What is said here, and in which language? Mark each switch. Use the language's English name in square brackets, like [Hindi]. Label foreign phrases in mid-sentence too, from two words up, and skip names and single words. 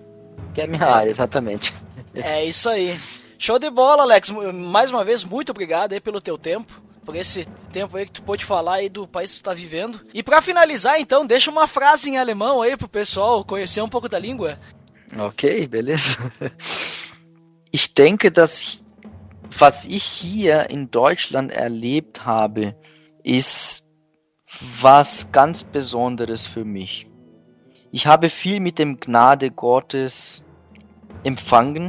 [Portuguese] Que é a minha área, exatamente. É isso aí. Show de bola, Alex. Mais uma vez, muito obrigado aí pelo teu tempo. Por esse tempo aí que tu pôde falar aí do país que tu tá vivendo. E pra finalizar, então, deixa uma frase em alemão aí pro pessoal conhecer um pouco da língua. Ok, beleza. [German] Ich denke, dass was ich hier in Deutschland erlebt habe, ist was ganz Besonderes für mich. Ich habe viel mit dem Gnade Gottes empfangen.